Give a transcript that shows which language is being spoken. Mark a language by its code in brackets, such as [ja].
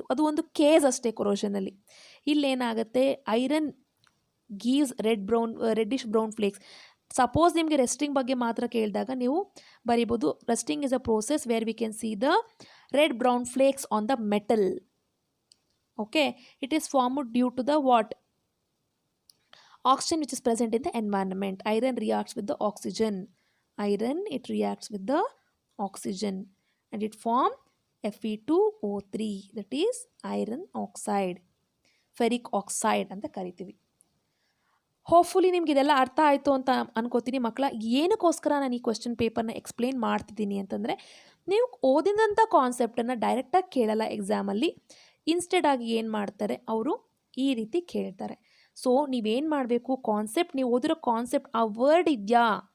[kn] ಅದು ಒಂದು ಕೇಸ್ ಅಷ್ಟೇ ಕೊರೋಷನಲ್ಲಿ. ಇಲ್ಲೇನಾಗುತ್ತೆ? [en] Iron gives reddish brown flakes. Suppose [kn] ನಿಮಗೆ ರೆಸ್ಟಿಂಗ್ ಬಗ್ಗೆ ಮಾತ್ರ ಕೇಳಿದಾಗ ನೀವು ಬರೀಬೋದು, [en] Rusting is a process where we can see the red brown flakes on the metal. Okay, it is formed due to the what? Oxygen which is present in the environment. Iron reacts with the oxygen. It reacts with the oxygen and it form Fe2O3, that is iron oxide. [kn] Ferric oxide ಅಂತ ಕರಿತೀವಿ. Hopefully ನಿಮ್ಗೆ ಇದೆಲ್ಲ ಅರ್ಥ ಆಯಿತು ಅಂತ ಅನ್ಕೋತೀನಿ ಮಕ್ಕಳ. ಏನಕ್ಕೋಸ್ಕರ ನಾನು ಈ ಕ್ವೆಶ್ಚನ್ ಪೇಪರ್ನ ಎಕ್ಸ್ಪ್ಲೇನ್ ಮಾಡ್ತಿದ್ದೀನಿ ಅಂತಂದರೆ, ನೀವು ಓದಿದಂಥ ಕಾನ್ಸೆಪ್ಟನ್ನು ಡೈರೆಕ್ಟಾಗಿ ಕೇಳಲ್ಲ ಎಕ್ಸಾಮಲ್ಲಿ. ಇನ್ಸ್ಟೆಡ್ ಆಗಿ ಏನು ಮಾಡ್ತಾರೆ ಅವರು? ಈ ರೀತಿ ಕೇಳ್ತಾರೆ. ಸೊ ನೀವೇನು ಮಾಡಬೇಕು? ಕಾನ್ಸೆಪ್ಟ್, ನೀವು ಓದಿರೋ ಕಾನ್ಸೆಪ್ಟ್, ಆ ವರ್ಡ್ ಇದೆಯಾ,